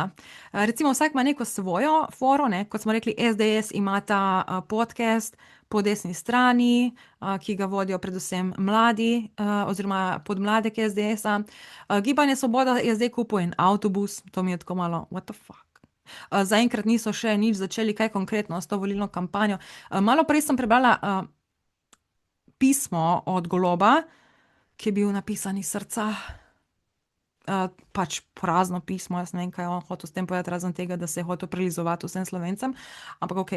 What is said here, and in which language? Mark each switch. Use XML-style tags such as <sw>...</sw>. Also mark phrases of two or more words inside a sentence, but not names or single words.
<sl>Recimo vsak ima neko svojo foro, ne, kot smo rekli, SDS ima ta podcast Po desni strani, ki ga vodijo predvsem mladi, oziroma podmladek SDS-a. Gibanje Svoboda je zdaj kupil en avtobus, to mi je tako malo</sl> <en>what the fuck.</en> <sl>Zaenkrat niso še nič začeli kaj konkretno s to volilno kampanjo. Malo prej sem prebrala pismo od Goloba, ki je bil napisan iz srca. Pač prazno pismo, jaz ne vem, kaj je on hotel s tem povedati, razen tega, da se je hotel prilizovati vsem Slovencem, ampak okej.</sl>